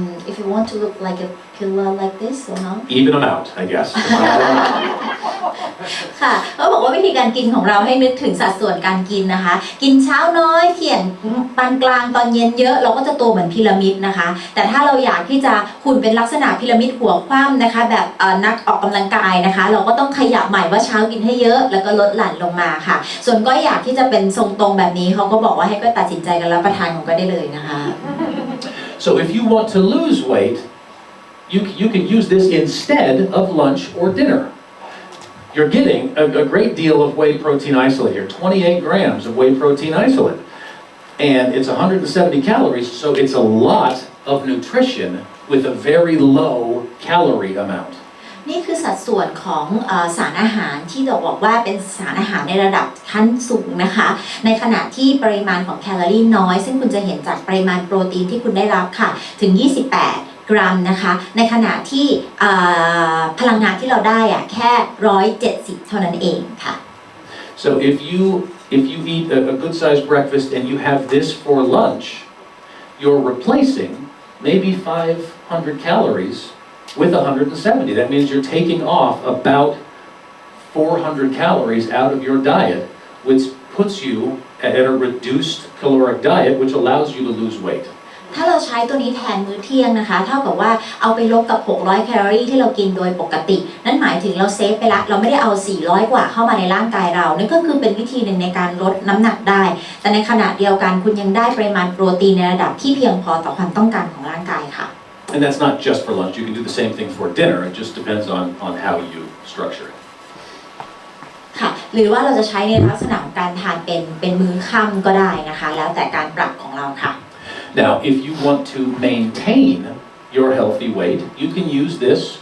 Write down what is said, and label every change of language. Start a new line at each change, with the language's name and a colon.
English: If you want to look like a pillar like this or not? Even them out, I guess.
Thai: ค่ะเขาบอกว่าวิธีการกินของเราให้นึกถึงสัดส่วนการกินนะคะกินเช้าน้อยเที่ยงปานกลางตอนเย็นเยอะเราก็จะตัวเหมือนพีระมิดนะคะแต่ถ้าเราอยากที่จะหุ่นเป็นลักษณะพีระมิดหัวคว่ำนะคะแบบนักออกกำลังกายนะคะเราก็ต้องขยับใหม่ว่าเช้ากินให้เยอะแล้วก็ลดหลั่นลงมาค่ะส่วนก็อยากที่จะเป็นทรงตรงแบบนี้เขาก็บอกว่าให้ก็ตัดสินใจกันรับประทานของก็ได้เลยนะคะ
English: So if you want to lose weight, you can use this instead of lunch or dinner.You're getting a great deal of whey protein isolate here, 28 grams of whey protein isolate. And it's 170 calories, so it's a lot of nutrition with a very low calorie amount.
Thai: นี่คือสัดส่วนของสารอาหารที่เราบอกว่าเป็นสารอาหารในระดับขั้นสูงนะคะในขณะที่ปริมาณของแคลอรี่น้อยซึ่งคุณจะเห็นจากปริมาณโปรตีนที่คุณได้รับค่ะถึง28กรัมนะคะในขณะที่พลังงานที่เราได้อะแค่170เท่านั้นเองค่ะ
English: So if you eat a good sized breakfast and you have this for lunch, you're replacing maybe 500 calories with 170. That means you're taking off about 400 calories out of your diet, which puts you at a reduced caloric diet, which allows you to lose weight.
Thai: ถ้าเราใช้ตัวนี้แทนมื้อเที่ยงนะคะเท่ากับว่าเอาไปลบกับ600แคลอรี่ที่เรากินโดยปกตินั่นหมายถึงเราเซฟไปละเราไม่ได้เอา400กว่าเข้ามาในร่างกายเรานั่นก็คือเป็นวิธีหนึ่งในการลดน้ำหนักได้แต่ในขณะเดียวกันคุณยังได้ปริมาณโปรตีนในระดับที่เพียงพอต่อความต้องการของร่างกายค่ะ
English: And that's not just for lunch. You can do the same thing for dinner. It just depends on how you structure it.
Thai: ค่ะหรือว่าเราจะใช้ในลักษณะของการทานเป็นมื้อค่ำก็ได้นะคะแล้วแต่การปรับของเราค่ะ
English: Now, if you want to maintain your healthy weight, you can use this.